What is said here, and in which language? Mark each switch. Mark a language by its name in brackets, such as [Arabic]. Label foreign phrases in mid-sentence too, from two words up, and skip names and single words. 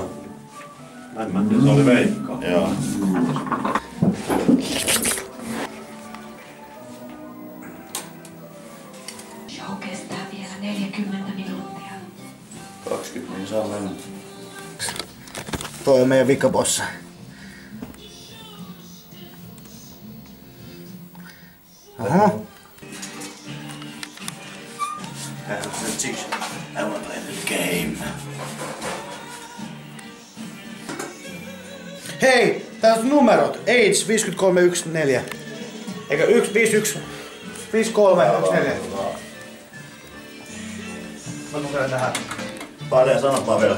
[Finnish] En mä tiedä, se oli Veikka. Joo. Show kestää vielä 40 minuuttia. 20 niin saa mennä. Toi on meidän vikabossa. Aha. [English] I wanna play the game. [Finnish] Hei! Täällä on numerot. Age 5314. Eikö 151 5314. Mä lukeen tähän. Paljon sanopaa vielä.